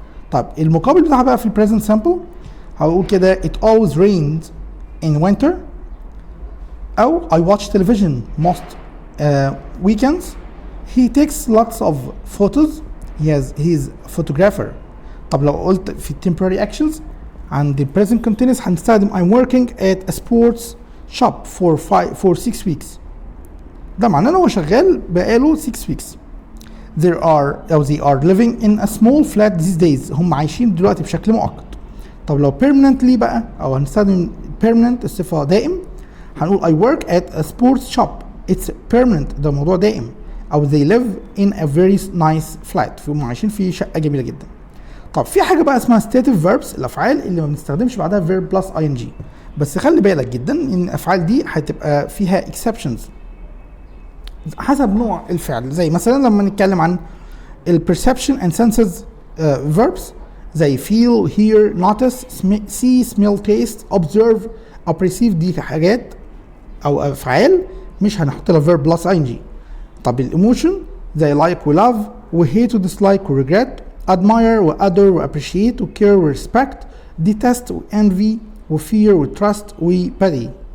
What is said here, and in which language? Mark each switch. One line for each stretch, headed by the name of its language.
Arabic: طب المقابل بتاعها بقى في present simple هقول كده
English: it always rains in winter, او I watch television most weekends, he takes lots of photos, he's a photographer.
Arabic: طب لو قلت في
English: temporary actions عند present continuous هنستخدم I'm working at a sports shop for 6 weeks.
Arabic: ده معناه ان هو شغال بقاله 6 weeks.
English: they are living in a small flat these days.
Arabic: هم عايشين دلوقتي بشكل مؤقت. طب لو permanently بقى او هنستخدم permanent الصفة دائم هنقول
English: I work at a sports shop. It's permanent,
Arabic: ده موضوع دائم.
English: او they live in a very nice flat.
Arabic: فهم عايشين في شقة جميلة جدا. طب في حاجة بقى اسمها
English: stative verbs,
Arabic: الأفعال اللي ما بنستخدمش بعدها verb plus ing. بس خلي بالك جدا ان الأفعال دي هتبقى فيها exceptions حسب نوع الفعل. زي مثلا لما نتكلم عن ال perception and senses verbs زي feel, hear, notice, see, smell, taste, observe, appreciate, دي حاجات أو أفعال مش هنحط لها verb plus ing. طب الإيموشن زي
English: like و love و hate و dislike و regret, admire و adore و appreciate و care و respect, detest و envy و fear و trust و pity.